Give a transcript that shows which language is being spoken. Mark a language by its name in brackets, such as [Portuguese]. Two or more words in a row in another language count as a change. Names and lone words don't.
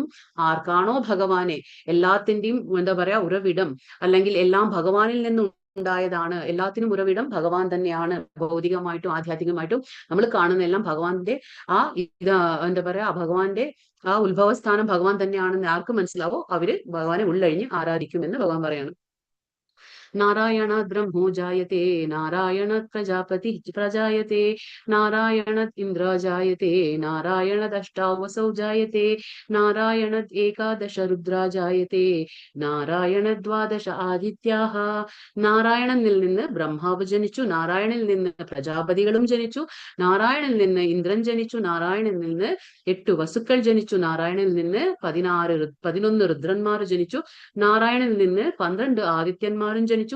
[Malayalam] ആർക്കാണോ ഭഗവാനെ എല്ലാത്തിന്റെയും എന്താ പറയാ ഉറവിടം, അല്ലെങ്കിൽ എല്ലാം ഭഗവാനിൽ നിന്നും ഉണ്ടായതാണ്, എല്ലാത്തിനും ഉറവിടം ഭഗവാൻ തന്നെയാണ്. ഭൗതികമായിട്ടും ആധ്യാത്മികമായിട്ടും നമ്മൾ കാണുന്ന എല്ലാം ഭഗവാന്റെ എന്താ പറയാ ഭഗവാന്റെ ആ ഉത്ഭവസ്ഥാനം ഭഗവാൻ തന്നെയാണെന്ന് ആർക്ക് മനസ്സിലാവോ അവര് ഭഗവാനെ ഉള്ളഴിഞ്ഞ് ആരാധിക്കുമെന്ന് ഭഗവാൻ പറയാണ്. [Sanskrit] नारायणात् ब्रह्मो जायते नारायणात् प्रजापति प्रजायते नारायणात् इन्द्र जायते नारायणादष्टावसौ जायते नारायणात् एकादश रुद्रा जायते नारायणात् द्वादश ആദിത്യാഹ. [Malayalam] നാരായണനിൽ നിന്ന് ബ്രഹ്മാവ് ജനിച്ചു, നാരായണനിൽ നിന്ന് പ്രജാപതികളും ജനിച്ചു, നാരായണനിൽ നിന്ന് ഇന്ദ്രൻ ജനിച്ചു, നാരായണനിൽ നിന്ന് 8 വസുക്കൾ ജനിച്ചു, നാരായണനിൽ നിന്ന് 11 രുദ്രന്മാർ ജനിച്ചു, നാരായണനിൽ നിന്ന് 12 ആദിത്യന്മാരും ജനിച്ചു, ജനിച്ചു.